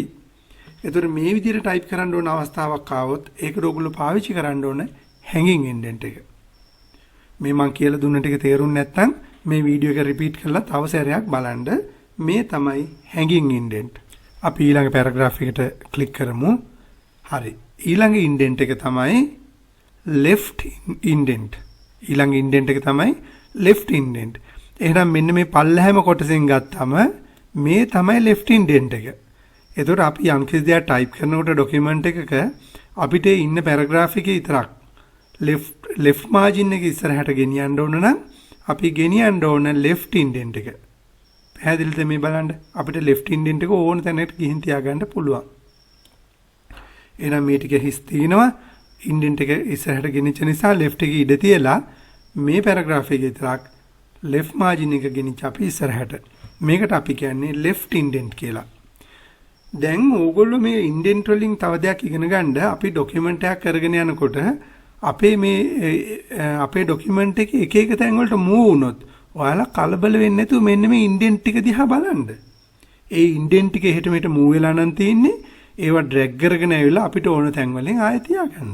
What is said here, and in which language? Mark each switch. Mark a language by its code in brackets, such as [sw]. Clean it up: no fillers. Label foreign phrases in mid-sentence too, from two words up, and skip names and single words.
[si] එතකොට මේ විදිහට type කරන්න ඕන අවස්ථාවක් ආවොත් ඒකට ඕගොල්ලෝ පාවිච්චි කරන්න ඕන [en] hanging indent [si] එක. මේ මම කියලා දුන්න ටික තේරුම් නැත්නම් මේ වීඩියෝ එක රිපීට් කරලා තව සැරයක් බලන්න. මේ තමයි [en] hanging indent. [si] අපි ඊළඟ පැරග්‍රාෆ් එකට ක්ලික් කරමු. හරි. ඊළඟ indent එක තමයි [en] left indent. [si] ඊළඟ indent එක තමයි [en] left indent. [si] එහෙනම් මෙන්න මේ පල්ලහැම කොටසෙන් ගත්තම මේ තමයි [en] left indent [si] එක. එතකොට අපි යම් කිසි දෙයක් ටයිප් කරනකොට ડોකියුමන්ට් එකක අපිට ඉන්න පැරග්‍රාෆ් එකේ විතරක් [en] left margin [si] එක ඉස්සරහට ගෙනියන්න ඕන නම් අපි ගෙනියන්න ඕන [en] left indent [si] එක. පැහැදිලිද මේ බලන්න? අපිට [en] left indent [si] එක ඕන තැනකට ගිහින් තියාගන්න පුළුවන්. එහෙනම් මේ ටික හිස් තිනවා. indent එක ඉස්සරහට ගෙනිච්ච නිසා left එකේ ඉඩ තියලා මේ පැරග්‍රාෆ් එකේ විතරක් [en] left margin [si] එක ගෙනිච්ච අපි ඉස්සරහට. මේකට අපි කියන්නේ [en] left indent [si] කියලා. දැන් ඕගොල්ලෝ මේ indent වලින් තව දෙයක් ඉගෙන ගන්න අපි ડોකියුමන්ට් එකක් කරගෙන යනකොට අපේ ડોකියුමන්ට් එකේ එක එක තැන් වලට මූව් වුණොත් ඔයාලා කලබල වෙන්නේ නැතුව මෙන්න මේ indent ටික දිහා බලන්න. ඒ indent ටික එහෙට මෙහෙට මූව් වෙලා නම් තියෙන්නේ ඒවා ඩ්‍රැග් කරගෙන ඇවිල්ලා අපිට ඕන තැන් වලින් ආයෙ තියාගන්න.